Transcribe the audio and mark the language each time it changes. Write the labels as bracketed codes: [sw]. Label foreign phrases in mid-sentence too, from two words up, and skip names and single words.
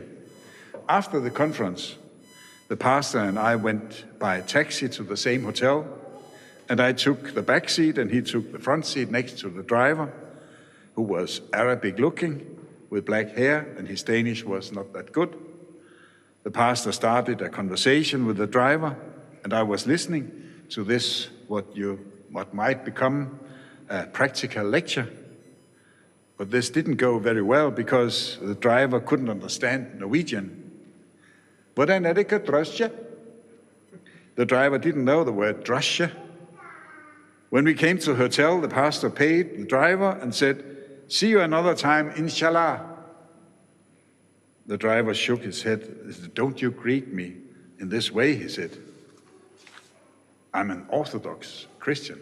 [en] After the conference, the pastor and I went by taxi to the same hotel, and I took the back seat and he took the front seat next to the driver, who was Arabic looking with black hair, and his Danish was not that good. The pastor started a conversation with the driver, and I was listening to this, what might become a practical lecture. But this didn't go very well because the driver couldn't understand Norwegian. [no] Hvordan er det ikke drosje? [en] The driver didn't know the word drosje. When we came to the hotel, the pastor paid the driver and said, "See you another time, inshallah." The driver shook his head. He said, "Don't you greet me in this way," he said. "I'm an Orthodox Christian.